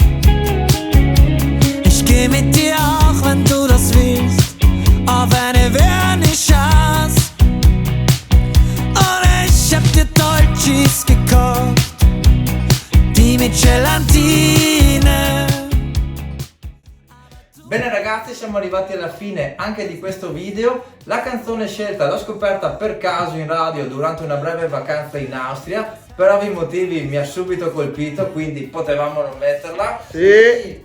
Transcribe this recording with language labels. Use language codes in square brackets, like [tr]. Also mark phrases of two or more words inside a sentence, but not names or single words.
[de] Ich geh mit dir auch, wenn du das willst, auf eine Vernissage. Und ich hab dir Dolcis gekauft, die mit Gelatine. [it] Bene ragazzi, siamo arrivati alla fine anche di questo video. La canzone scelta l'ho scoperta per caso in radio durante una breve vacanza in Austria. Per ovvi motivi mi ha subito colpito, quindi potevamo non metterla. Sì.